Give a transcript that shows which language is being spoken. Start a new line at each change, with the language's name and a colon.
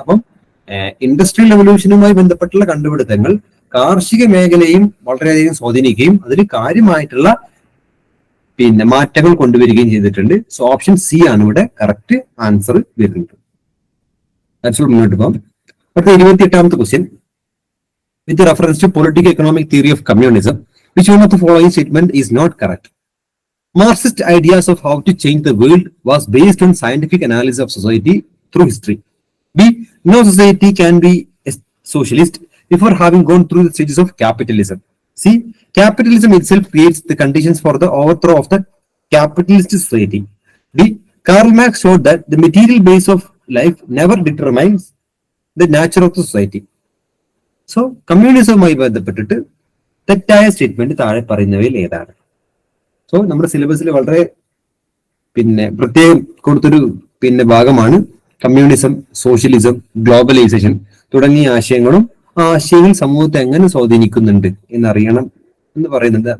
Malayalam: അപ്പം ഇൻഡസ്ട്രിയൽ എവല്യൂഷനുമായി ബന്ധപ്പെട്ടുള്ള കണ്ടുപിടുത്തങ്ങൾ കാർഷിക മേഖലയും വളരെയധികം സ്വാധീനിക്കുകയും അതിൽ കാര്യമായിട്ടുള്ള മാറ്റങ്ങൾ കൊണ്ടുവരികയും ചെയ്തിട്ടുണ്ട്. സോ ഓപ്ഷൻ സി ആണ് ഇവിടെ കറക്റ്റ് ആൻസർ വരുന്നത്. മുന്നോട്ട് പോകാം. അടുത്ത 28ാമത്തെ question,
English: With reference to political economic theory of communism which one of the following statement is not correct? Marxist ideas of how to change the world was based on scientific analysis of society through history. B. No society can be a socialist before having gone through the stages of capitalism. C. Capitalism itself creates the conditions for the overthrow of the capitalist society. D. Karl Marx showed that the material base of life never determines the nature of the society.
Malayalam: So, കമ്മ്യൂണിസവുമായി ബന്ധപ്പെട്ടിട്ട് തെറ്റായ statement താഴെ പറയുന്നവയിൽ ഏതാണ്? So നമ്മുടെ സിലബസിൽ വളരെ പ്രത്യേകം കൊടുത്തൊരു ഭാഗമാണ് കമ്മ്യൂണിസം, സോഷ്യലിസം, ഗ്ലോബലൈസേഷൻ തുടങ്ങിയ ആശയങ്ങളും ആ ആശയങ്ങൾ സമൂഹത്തെ എങ്ങനെ സ്വാധീനിക്കുന്നുണ്ട് എന്നറിയണം എന്ന് പറയുന്നുണ്ട്.